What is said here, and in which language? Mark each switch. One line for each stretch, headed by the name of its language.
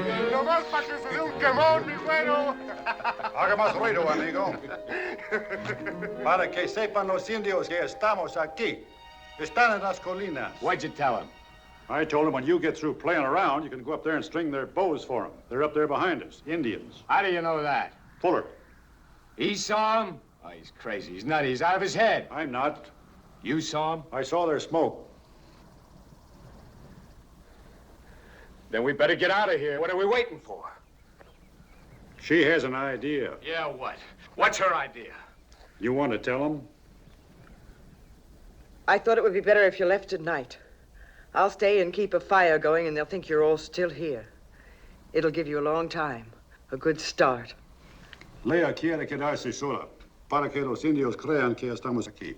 Spanish: Nomás para que se dé un quemón, mi güero. Haga más ruido, amigo. Para que sepan los indios que estamos aquí. Están en las colinas.
English: What'd you tell him? I told them when you get through playing around, you can go up there and string their bows for them. They're up there behind us, Indians. How do you know that? Fuller. He saw him? Oh, he's crazy. He's nutty. He's out of his head. I'm not. You saw him? I saw their smoke. Then we better get out of here. What are we waiting for? She has an idea. Yeah, what? What's her idea? You want to tell them? I thought it would be better if you left tonight. I'll stay and keep a fire going, and they'll think you're all still here. It'll give you a long time, a good start.
Spanish: Leah quiere quedarse sola para que los indios crean que estamos aquí.